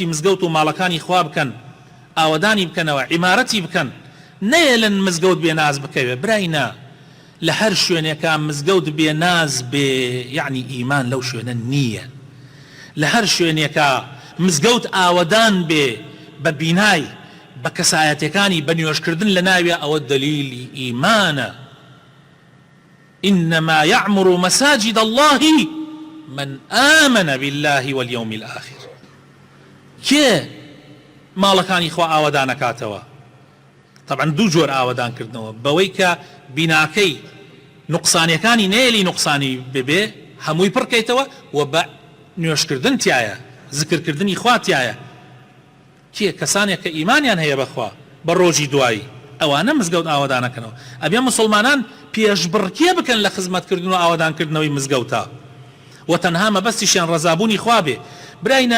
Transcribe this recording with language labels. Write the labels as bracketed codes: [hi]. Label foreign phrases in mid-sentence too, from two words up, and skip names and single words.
[ckb] مزگەوت و ماڵەکانی خوا بکەن ئاوەدانی بکەنەوە عیمارەتی بکەن نەیەلن مزگەوت بێناز بکەوێ براینا لە هەر شوێنێکە مزگەوت بێناز بێ یعنی ئیمان لەو شوێنە نییە لە هەر شوێنێکە مزگەوت ئاوەدان بێ بە بینای بە کەسایەتەکانی بە نوێژکردن لە ناوێ ئەوە دلیلی ئیمانە [ar] إنما يعمر مساجد الله من آمن بالله واليوم الآخر كي [ckb] ماڵەکانی خوا ئاوەدان ئەکاتەوە [ar] طبعا [ckb] دوو جۆر ئاوەدان کردنەوە بەوەی کە بیناکەی نوقسانیەکانی نێلی نوقسانی ببێ هەمووی پڕکەیتەوە و بە نوێشکردن تایە ذکرکردنی خوا تایە کێ کەسانێک کە ئیمانیان هەیە بەخوا بە ڕۆژی دوایی ئەوانە مزگەوت ئاوەدانەکەنەوە ئەبێ مسلمانان پێشبڕکێ بکەن لە خزمەتکردن و ئاوەدانکردنەوەی مزگەوتە و تەنها مەبەستیشیان ڕەزابوونی خوا بێ براینە